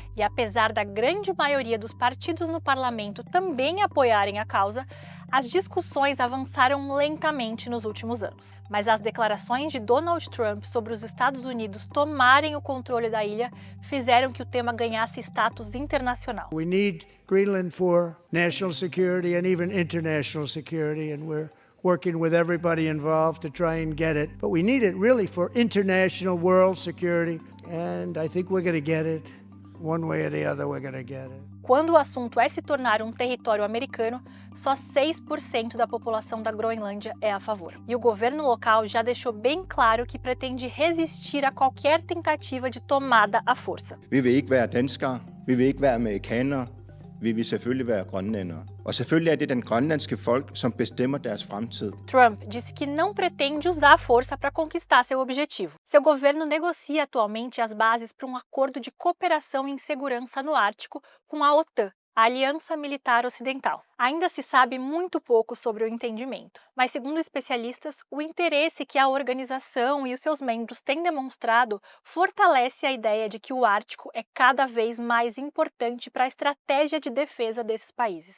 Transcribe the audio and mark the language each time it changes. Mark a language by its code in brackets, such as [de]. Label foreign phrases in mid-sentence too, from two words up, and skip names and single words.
[pt] E apesar da grande maioria dos partidos no parlamento também apoiarem a causa, as discussões avançaram lentamente nos últimos anos. Mas as declarações de Donald Trump sobre os Estados Unidos tomarem o controle da ilha fizeram que o tema ganhasse status internacional. [en] We need Greenland for national security and even international security, and we're working with everybody involved to try and get it. But we need it really for international world security, and I think we're going to get it. One way or the other, we're going to get it. [pt] Quando o assunto é se tornar um território americano, só 6% da população da Groenlândia é a favor. E o governo local já deixou bem claro que pretende resistir a qualquer tentativa de tomada à força. [da] Vi vil ikke være danskere, vi vil ikke være amerikanere, vi vil selvfølgelig være grønlændere. Og selvfølgelig er det den grønlandske folk, som bestemmer deres fremtid. [pt] Trump disse que não pretende usar a força para conquistar seu objetivo. Seu governo negocia atualmente as bases para um acordo de cooperação em segurança no Ártico com a OTAN, a Aliança Militar Ocidental. Ainda se sabe muito pouco sobre o entendimento, mas segundo especialistas, o interesse que a organização e os seus membros têm demonstrado fortalece a ideia de que o Ártico é cada vez mais importante para a estratégia de defesa desses países.